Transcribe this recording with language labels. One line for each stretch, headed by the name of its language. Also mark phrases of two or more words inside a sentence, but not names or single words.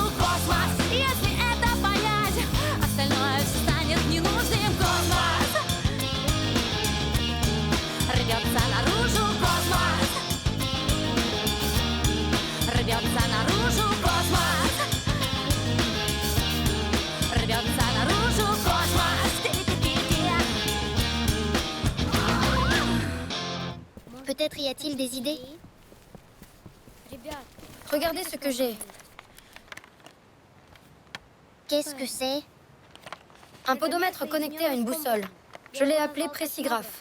Russian: Космос, если это понять, остальное все станет ненужным. Космос рвется наружу. Космос рвется наружу. Космос рвется наружу. Космос.
French: Peut-être y a-t-il des idées? Regardez ce que j'ai. Qu'est-ce que c'est? Un podomètre connecté à une boussole. Je l'ai appelé précigraphe.